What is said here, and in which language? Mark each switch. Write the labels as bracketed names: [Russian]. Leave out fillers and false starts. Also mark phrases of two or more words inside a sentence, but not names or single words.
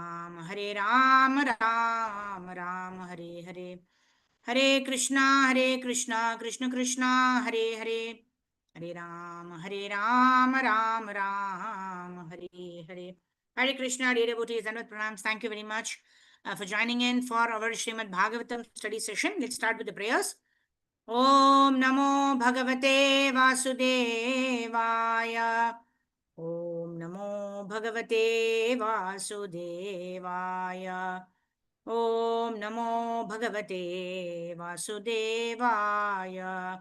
[Sanskrit] राम राम राम हरे हरे, हरे कृष्णा कृष्ण कृष्णा हरे हरे, हरे राम राम राम हरे हरे. हरे कृष्ण, [English] dear devotees, and with pranams, thank you very much for joining in for our Srimad Bhagavatam study session. Let's start with the prayers. [Sanskrit] ॐ नमो भगवते वासुदेवाय. ॐ नमो भगवते वासुदेवाय. ॐ नमो भगवते वासुदेवाय.